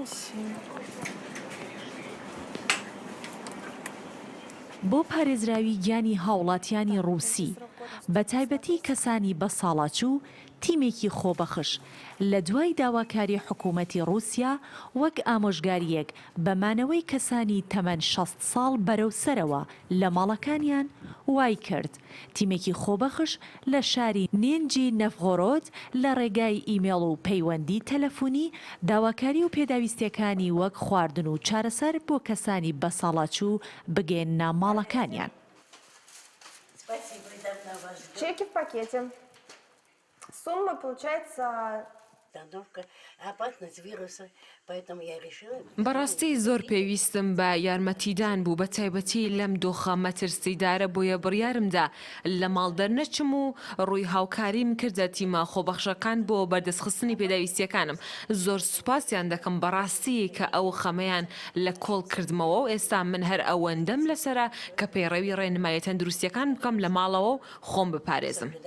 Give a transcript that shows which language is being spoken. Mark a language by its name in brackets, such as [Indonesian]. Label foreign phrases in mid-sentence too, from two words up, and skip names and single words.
[Central Kurdish] بۆ پارێزراوی گیانی هاوڵاتیانی ڕووسی بە تایبەتی کەسانی بە ساڵاچوو تیمێکی خۆبەخش لە دوای داواکاری حکوومەتی رووسیا وەک ئامۆژگاریەک بەمانەوەی کەسانی تەمەەن 60 ساڵ بەرەو سەرەوە لە ماڵەکانیان وای کرد. تیمێکی خۆبەخش لە شاری نێنجی نەفغۆرۆد لە ڕێگای ئیمێڵ و پەیوەندی تەلەفۆنی داواکاری و پێداویستیەکانی وەک خواردن و چارەسەر بۆ کەسانی بەساڵاچوو بگەێنە ماڵەکانیان. [Russian] Чеки в пакете. Сумма получается... опасность вируса, поэтому я решила... [Central Kurdish] بەڕاستی زۆر پێویستم بە یارمەتیدان بوو بە تایبەتی لەم دۆخە مەترسیدارە بۆیە بڕیارمدا لە ماڵ دەرنەچم و ڕووی هاوکاریم کردە تیمە خۆبەخشەکان بۆ بەردەستخستنی پێداویستیەکانم. زۆر سوپاسیان دەکەم بەڕاستی کە ئەو خەمەیان لە کۆڵ کردمەوە و ئێستا من هەر ئەوەندەم لەسرە کە پەیڕەوی ڕێنمایە تەندروستیەکان بکەم لە ماڵەوە و خۆم بپارێزم.